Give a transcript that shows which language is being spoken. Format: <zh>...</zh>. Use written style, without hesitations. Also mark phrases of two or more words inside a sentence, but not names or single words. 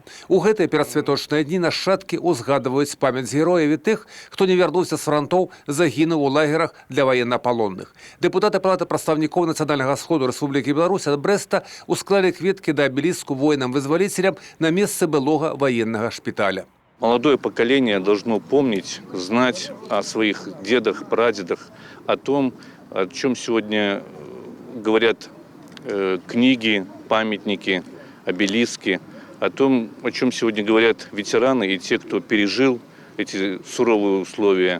<be>У гэтыя перадсвяточныя дні нашчадкі узгадваюць памяць герояў і тых, хто не вярнуўся з франтоў, загінуў у лагерах для ваеннапалонных. Дэпутаты Палаты прадстаўнікоў Нацыянальнага сходу Рэспублікі Беларусь ад Брэста усклалі кветкі да абеліску воінам-вызваліцелям на месцы былога военнага шпіталя.</be> <ru>Молодое поколение должно помнить, знать о своих дедах, прадедах, о том, о чем сегодня говорят книги, памятники, обелиски, о том, о чем сегодня говорят ветераны и те, кто пережил эти суровые условия.</ru>